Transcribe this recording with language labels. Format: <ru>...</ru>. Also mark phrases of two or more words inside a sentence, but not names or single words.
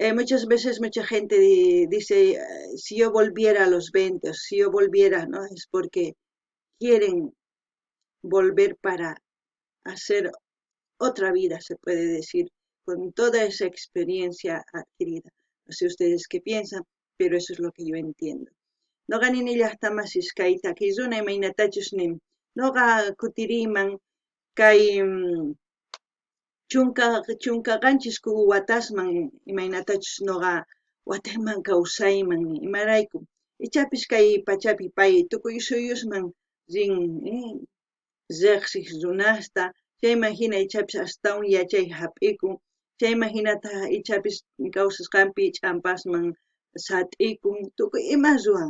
<es>Muchas veces mucha gente dice, si yo volviera a los 20, o si yo volviera, ¿no? Es porque quieren volver para hacer otra vida, se puede decir, con toda esa experiencia adquirida. No sé ustedes qué piensan, pero eso es lo que yo entiendo.</es> <qu>Noqa ninillahtamasis kay takiyzuna imaynatachus nin. Noqa kutiriman kay chunka watasman imaynatachus noqa watayman kawsayman imarayku. Ichapis kay pachapi pay tukuy suyusman rin riqsik runasta, chayman hina ichapis astawan yachay hap'ikun, chayman hinata ichapis kawsasqanpi ch'ampasman sat'ikun, tukuy ima ruwan.</qu>